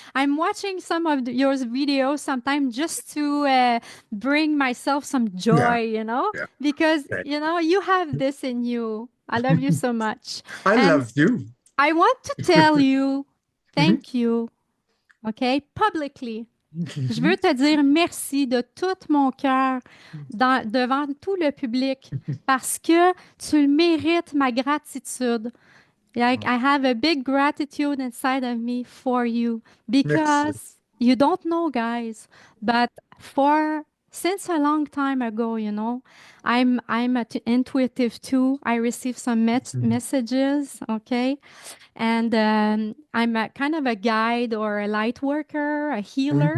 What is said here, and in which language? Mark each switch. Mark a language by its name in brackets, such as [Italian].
[English] I'm watching some of your videos sometimes just to bring myself some joy, you know, because, you know, you have this in you. I love you so much. I love you. I want to tell you thank you, okay, publicly. [French] Je veux te dire merci de tout mon cœur devant tout le public parce que tu mérites ma gratitude. [English] Like, I have a big gratitude inside of me for you because you don't know, guys, but for since a long time ago, you know. I'm intuitive too. I receive some messages, okay? And I'm a kind of a guide or a light worker, a healer,